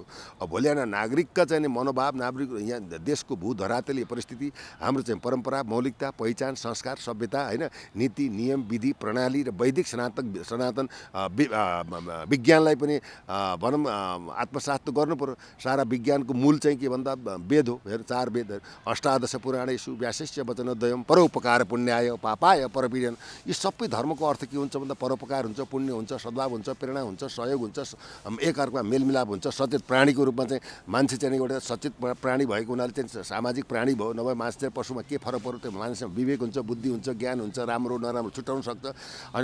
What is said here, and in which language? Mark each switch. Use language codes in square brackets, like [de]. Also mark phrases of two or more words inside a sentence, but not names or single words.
[ne] अब भोलि आएर नागरिकका चाहिँ मनोभाव, नागरिक यहाँ देशको भूधरातलीय परिस्थिति, हाम्रो चाहिँ परम्परा, मौलिकता, पहिचान, संस्कार, सभ्यता होइन, नीति नियम विधि प्रणाली र वैदिक सनातन विज्ञानलाई पनि भनौँ आत्मसात त गर्नु पर्यो। सारा विज्ञानको मूल चाहिँ के भन्दा वेद हो। हेर 4 वेद, [sa] अष्टादश पुराणेषु व्यासस्य वचनोदयम् परोपकार पुण्याय पापाय परपीडन। [ne] यी सबै धर्मको अर्थ के हुन्छ भन्दा परोपकार हुन्छ, पुण्य हुन्छ, सद्भाव हुन्छ, प्रेरणा हुन्छ, सहयोग हुन्छ, एकअर्कामा मेलमिलाप हुन्छ। सचेत प्राणीको रूपमा चाहिँ मान्छे चाहिँ एउटा सचेत प्राणी भएको हुनाले चाहिँ सामाजिक प्राणी भयो। नभए मान्छे चाहिँ पशुमा के फरक पर्यो? त्यो मान्छेमा विवेक हुन्छ, बुद्धि हुन्छ, ज्ञान हुन्छ, राम्रो नराम्रो छुट्याउन सक्छ होइन।